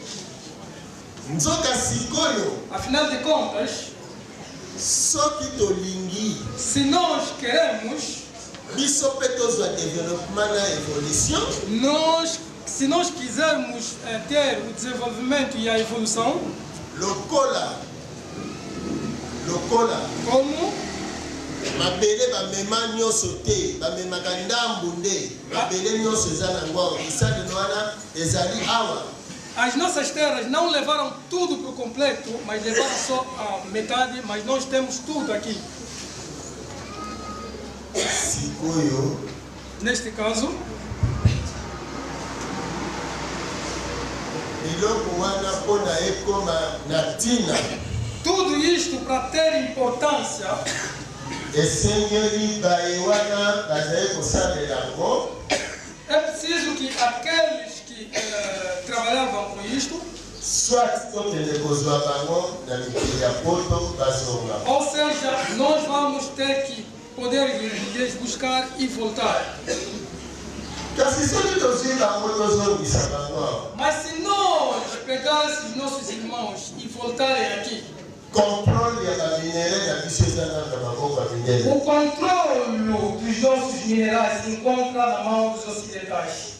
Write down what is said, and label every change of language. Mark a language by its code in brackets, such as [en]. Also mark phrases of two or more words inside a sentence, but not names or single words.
[pt] Afinal de contas, se nós queremos, se nós quisermos ter o desenvolvimento e a evolução, como [ln] mabele bamema nyonso te bamemaka ndambu nde mabele nyonso eza nango bisalelo wana ezali awa. [pt] As nossas terras não levaram tudo para o completo, mas levaram só a metade, mas nós temos tudo aqui. [ln] Sikoyo, [pt] neste caso, [ln] biloko wana mpona ekoma na ntina, [pt] tudo isto para ter importância, [ln] esengeli baye wana bazali kosalela yango. [pt] É preciso que aqueles que trabalhavam com isto, ou seja, nós vamos ter que poder ir buscar e voltar. Mas se nós pegássemos nossos irmãos e voltarem aqui, o controle dos nossos minerais se encontra na mão dos ocidentais.